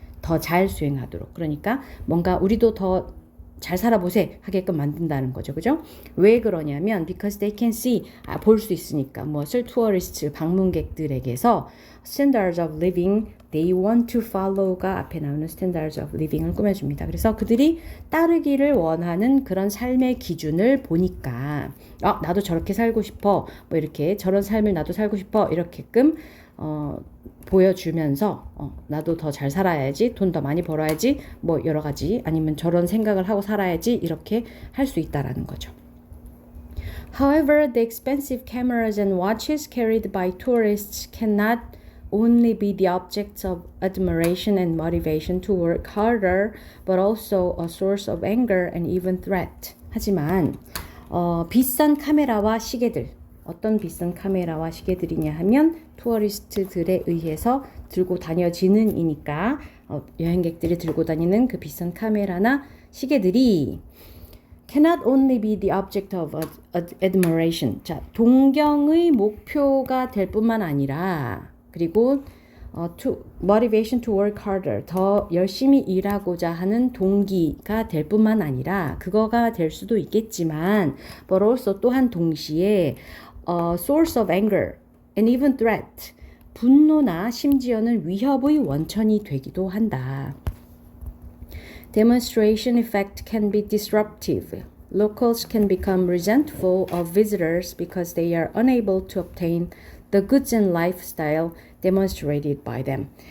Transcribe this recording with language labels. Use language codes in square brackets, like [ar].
[ko] 더 잘 수행하도록. 그러니까 뭔가 우리도 더 잘 살아보세 하게끔 만든다는 거죠. 그죠? 왜 그러냐면 [en] because they can see, [ko] 볼 수 있으니까. 무엇을? [en] tourists, [ko] 방문객들에게서 [en] standards of living they want to follow가 [ko] 앞에 나오는 [en] standards of living을 [ko] 꾸며줍니다. 그래서 그들이 따르기를 원하는 그런 삶의 기준을 보니까 나도 저렇게 살고 싶어, 뭐 이렇게 저런 삶을 나도 살고 싶어, 이렇게끔 보여주면서 나도 더 잘 살아야지, 돈 더 많이 벌어야지, 뭐 여러 가지, 아니면 저런 생각을 하고 살아야지, 이렇게 할 수 있다라는 거죠. [en] However, the expensive cameras and watches carried by tourists cannot only be the objects of admiration and motivation to work harder, but also a source of anger and even threat. [ko] 하지만 비싼 카메라와 시계들, 어떤 비싼 카메라와 시계들이냐 하면 투어리스트들에 의해서 들고 다녀지는 이니까 여행객들이 들고 다니는 그 비싼 카메라나 시계들이 [en] cannot only be the object of admiration. [ko] 자, 동경의 목표가 될 뿐만 아니라, 그리고 [en] motivation to work harder, [ko] 더 열심히 일하고자 하는 동기가 될 뿐만 아니라, 그거가 될 수도 있겠지만 [en] but also [ko] 또한 동시에 [en] source of anger and even threat, [ko] 분노나 심지어는 위협의 원천이 되기도 한다. [en] Demonstration effect can be disruptive. Locals can become resentful of visitors because they are unable to obtain the goods and lifestyle demonstrated by them.